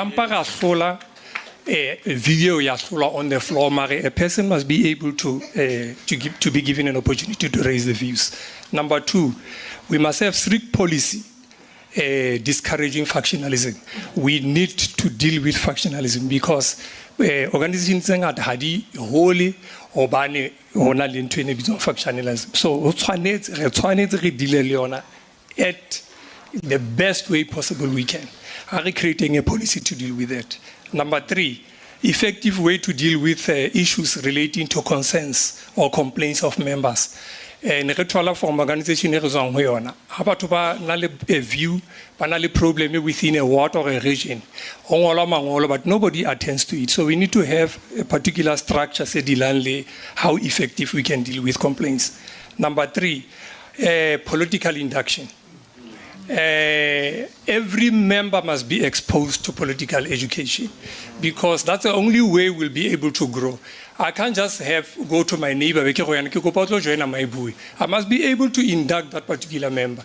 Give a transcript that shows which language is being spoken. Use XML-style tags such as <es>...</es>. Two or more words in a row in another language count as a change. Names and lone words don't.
<en>A video on the floor, a person must be able to be given an opportunity to raise the views. Number two, we must have strict policy discouraging factionalism. We need to deal with factionalism because organizations are wholly</en> <st>obane ona le ntwe ne bitso</st> <en>factionalism. So</en> <st>o tshwanetse re</st> <en>deal</en> <st>le yona</st> <en>at the best way possible we can. Are creating a policy to deal with that. Number three, effective way to deal with issues relating to concerns or complaints of members.</en> <st>Ne re thola</st> <en>from organization</en> <st>e re tswang ho yona ha batho ba na le</st> <en>a view</en> <st>ba na le</st> <en>problem within a ward or a region</en> <st>ho ngolwa mangolo</st> <en>but nobody attends to it, so we need to have a particular structure</en> <st>se dilang le</st> <en>how effective we can deal with complaints. Number three, political induction. every member must be exposed to political education, because that's the only way we'll be able to grow. I can't just go to my neighbor, I must be able to induct that particular member.</en>